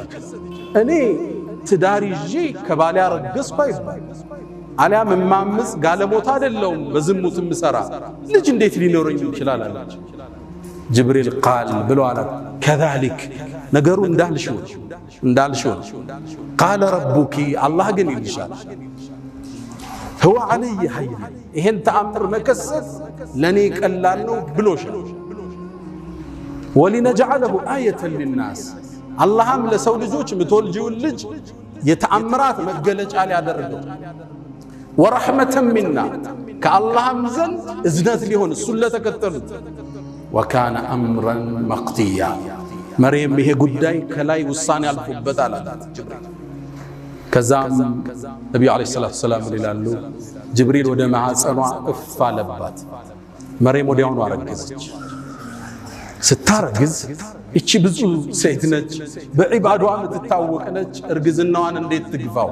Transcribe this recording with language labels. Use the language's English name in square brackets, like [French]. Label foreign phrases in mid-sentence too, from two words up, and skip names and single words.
[Amharic] እኔ ትዳር ይዤ ከባሌ አረገዝኩ አይባል፣ አሊያም እማምስ ጋለሞታ አይደለሁም በዝሙት ምሰራ ልጅ እንዴት ሊኖረኝ ይችላል አለች። ጅብሪል ቃል ብሎ አላት ከዛሊክ ነገሩ እንዳልሽው [Arabic] قال ربك [Amharic] አላህ ግን ይልሻል [Arabic] هو علي حي [Amharic] ይሄን ተአምር መከሰት ለኔ ቀላል ነው ብሎሻል። [Arabic] ولنجعله آية للناس [Amharic] አላህም ለሰው ልጆች ምትወልጂውን ልጅ የተአምራት መገለጫ ሊያደርገው [Arabic] ورحمة منا [Amharic] ከአላህም ዘንድ እዝነት ሊሆን እሱን ለተከተሉት [Arabic] وكان أمرا مقضيا [Amharic] መርየም ይሄ ጉዳይ ከላይ ውሳኔ አልፎበት አላት ጅብሪል። ከዛም ነቢዩ [Arabic] عليه الصلاة والسلام [Amharic] ይላሉ ጅብሪል ወደ ማኅፀኗ እፍ አለባት። መርየም ወዲያውኑ አረገዘች። ስታረግዝ እቺ ብዙ ሴት ነች፣ በዒባዷ የምትታወቅ ነች። እርግዝናዋን እንዴት ትግፋው?